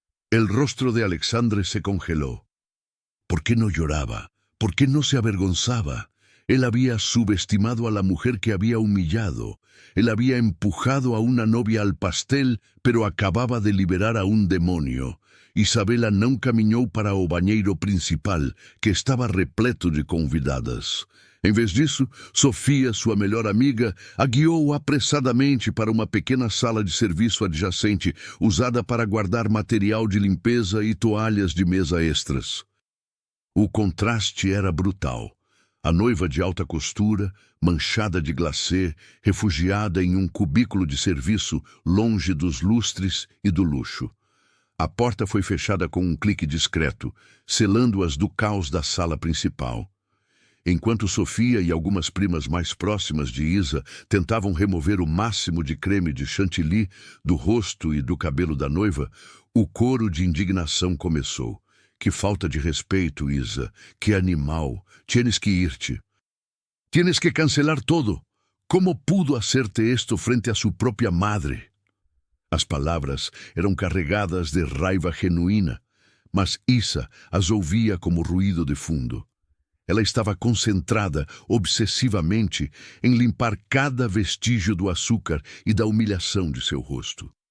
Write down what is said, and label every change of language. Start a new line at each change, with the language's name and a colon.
Spanish: El rostro de Alexandre se congeló. ¿Por qué no lloraba? ¿Por qué no se avergonzaba? Él había subestimado a la mujer que había humillado. Él había empujado a una novia al pastel, pero acababa de liberar a un demonio.
Portuguese: Isabela não caminhou para o banheiro principal, que estava repleto de convidadas. Em vez disso, Sofia, sua melhor amiga, a guiou apressadamente para uma pequena sala de serviço adjacente, usada para guardar material de limpeza e toalhas de mesa extras. O contraste era brutal. A noiva de alta costura, manchada de glacê, refugiada em um cubículo de serviço, longe dos lustres e do luxo. A porta foi fechada com um clique discreto, selando-as do caos da sala principal. Enquanto Sofia e algumas primas mais próximas de Isa tentavam remover o máximo de creme de chantilly do rosto e do cabelo da noiva, o coro de indignação começou. Que falta de respeito, Isa.
Spanish: Que animal. Tienes que irte. Tienes que cancelar todo. Como pudo hacerte esto frente a su propia madre?
Portuguese: As palavras eram carregadas de raiva genuína, mas Isa as ouvia como ruído de fundo. Ela estava concentrada obsessivamente em limpar cada vestígio do açúcar e da humilhação de seu rosto.